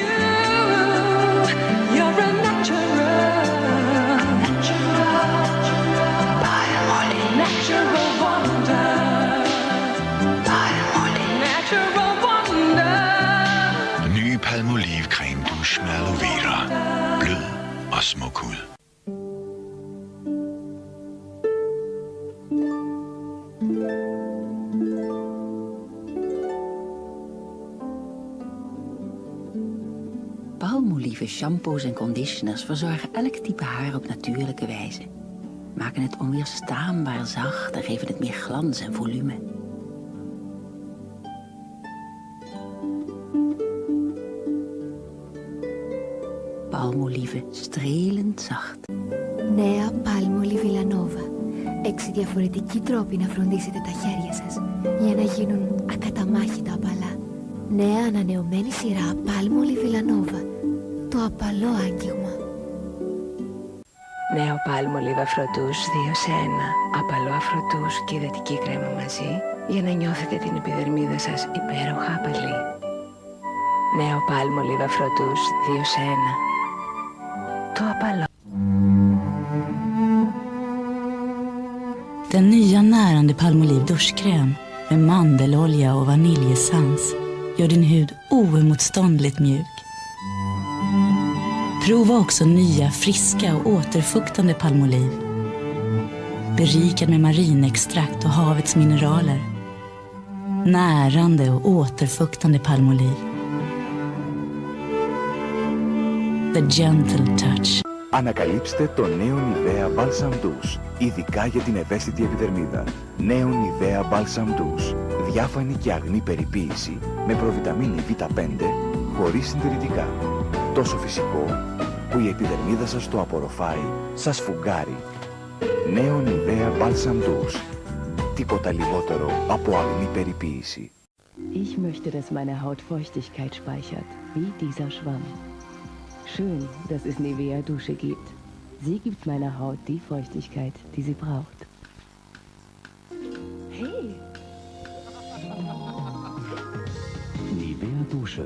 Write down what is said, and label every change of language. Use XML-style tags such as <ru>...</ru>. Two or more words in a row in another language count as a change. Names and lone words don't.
<da>Ny Palmolive creme douche med aloe vera. Blød og smuk hud.</da> <nl>Palmolive shampoos en conditioners verzorgen elk type haar op natuurlijke wijze. Maken het onweerstaanbaar zacht en geven het meer glans en volume. Palmolive, strelend zacht.</nl> <el>Νέα Palmolive Villanova. 6 διαφορετικοί τρόποι να φροντίσετε τα χέρια σας για να γίνουν ακαταμάχητα απαλά. Νέα ανανεωμένη σειρά Palmolive Villanova. Το απαλό άγγιγμα. Νέο Palmolive Afrodouche 2 σε 1. Απαλό Afrodouche και υδατική κρέμα μαζί για να νιώθετε την επιδερμίδα σας υπέροχα απαλή. Νέο Palmolive Afrodouche 2 σε 1. Το απαλό.</el> <sv>Den nya närande Palmolive duschkräm med mandelolja och vaniljessens gör din hud oemotståndligt mjuk. Prova också nya, friska och återfuktande Palmolive. Berikad med marinextrakt och havets mineraler. Närande och återfuktande Palmolive.</sv> <en>The gentle touch.</en> <el>Ανακαλύψτε το νέο Nivea Balsam Douche, ειδικά για την ευαίσθητη επιδερμίδα. Νέο Nivea Balsam Douche, διάφανη και αγνή περιποίηση, με προβιταμίνη Β5, χωρίς συντηρητικά. Τόσο φυσικό, που η επιδερμίδα σας το απορροφάει, σας φουγγάρει. Νέο Nivea Balsam Douche, τίποτα λιγότερο από αγνή περιποίηση.</el> <de>Ich möchte, dass meine Haut Feuchtigkeit speichert, wie dieser Schwamm. Schön, dass es Nivea Dusche gibt. Sie gibt meiner Haut die Feuchtigkeit, die sie braucht. Hey! Nivea Dusche.</de>